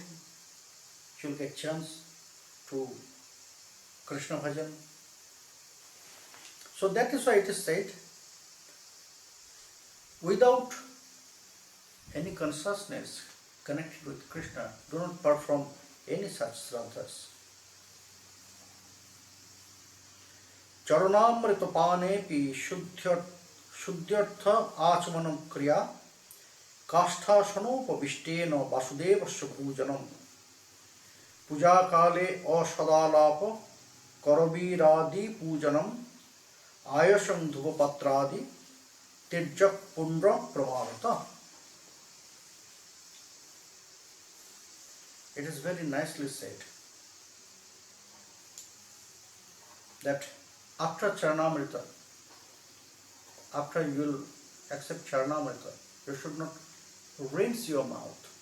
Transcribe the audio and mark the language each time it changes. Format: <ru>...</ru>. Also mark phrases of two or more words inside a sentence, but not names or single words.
<en>You will get chance to Krishna bhajan. So that is why it is said, without any consciousness connected with Krishna, do not perform any such shraddhas.</en> <sa>चरणामृत पानेऽपि शुद्ध्यर्थ आचमनम् क्रिया काष्ठ सनोपविष्टेन वासुदेवस्य भुजनम् पूजा काले अशदलप करवीरादि पूजनम् आयसम् धुवपात्रादि तिज्जक् पुण्ड्र प्रवरत.</sa> <en>It is very nicely said that after Charanamrita, after you will accept Charanamrita, you should not rinse your mouth.</en>